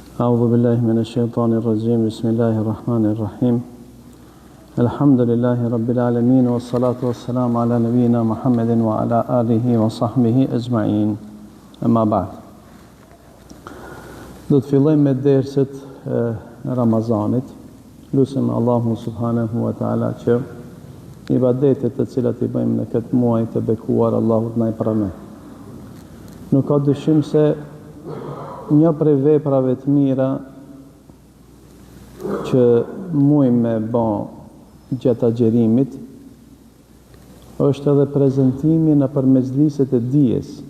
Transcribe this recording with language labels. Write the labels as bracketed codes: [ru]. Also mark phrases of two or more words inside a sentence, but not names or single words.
[ar] أعوذ بالله من الشيطان الرجيم بسم الله الرحمن الرحيم الحمد لله رب العالمين والصلاة والسلام على نبينا محمد وعلى آله وصحبه أجمعين أما بعد. [sq] Do të fillojmë me derset e Ramazanit. Lutem Allahun [ar] سبحانه وتعالى [sq] që ibadetet të cilat i bëjmë në këtë muaj të bekuar Allahut na i pranoj. Nuk ka dyshim se një prej veprave të mira që mujmë me bë gjatë agjerimit është edhe prezantimi në përmezliset e dijes.